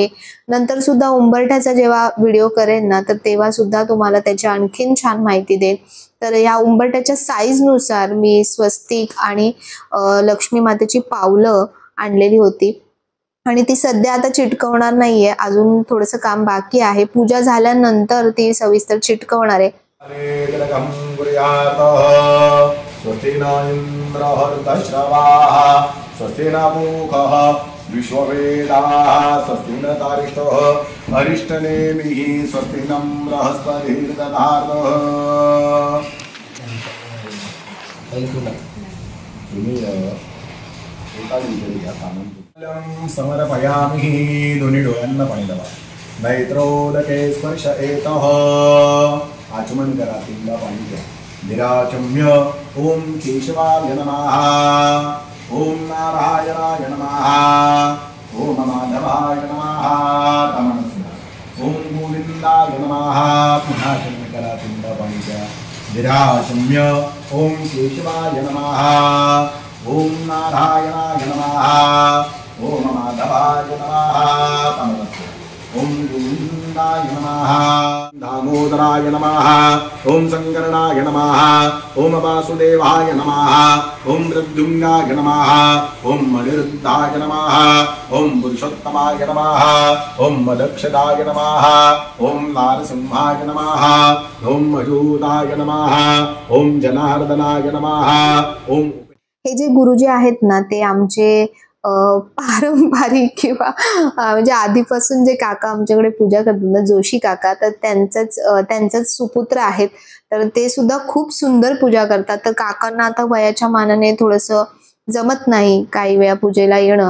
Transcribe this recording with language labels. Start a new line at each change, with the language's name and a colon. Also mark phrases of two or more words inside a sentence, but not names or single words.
Marathi: नंतर सुद्धा उंबरठ्याचा जेव्हा व्हिडिओ करेन ना तर तेव्हा सुद्धा तुम्हाला त्याची आणखीन छान माहिती देईन. तर या उंबरठ्याच्या साईजनुसार मी स्वस्तिक आणि लक्ष्मी मातेची पावलं आणलेली होती आणि ती सध्या आता चिटकवणार नाहीये, अजून थोडंसं काम बाकी आहे. पूजा झाल्यानंतर ती सविस्तर चिटकवणार आहे.
Sanskrit: स्वस्ति न इन्द्रः ऋतश्रवाः स्वस्ति न पूषः विश्ववेदाः स्वस्ति न तारिष्ठः अरिष्टनेमिः स्वस्ति न बृहस्पतिर्दधातुः.
Marathi: समर्पयामि दोन्ही डोळ्यांना पाणी लावा.
Sanskrit: नैत्रोदके स्पर्श एतः
Marathi: आचमन करा, तीनदा पाणी घ्या.
Sanskrit: निराचम्य ओम केशवाय नमः, ओम नारायणाय नमः, ओम माधवाय नमः, ओम गोविंदाय नमः.
Marathi: पुन्हा आचमन करा, तीनदा पाणी घ्या.
Sanskrit: निराचम्य ओम केशवाय नमः, ओम नारायणाय नमः, ओम माधवाय नमः, ओम गोविंदाय नमः, दामोदराय नमः, ओम शंकरणाय नमः, ओम वासुदेवाय नमः, ओम प्रद्युम्नाय नमः, ओम अनिरुद्धाय नमः, ओम पुरुषोत्तमाय नमः, ओम मदक्षदाय नमः, ओम नारसिंहाय नमः, ओम अजूताय नमः, ओम जनार्दनाय नमः. ओम
Marathi: हे जे गुरुजी आहेत ना ते आमचे पारंपरिक किंवा म्हणजे आधीपासून जे काका आमच्याकडे पूजा करतात ना, जोशी काका, तर त्यांचंच सुपुत्र आहेत. तर ते सुद्धा खूप सुंदर पूजा करतात. तर काकांना आता वयाच्या मानाने थोडंसं जमत नाही काही वेळा पूजेला येणं.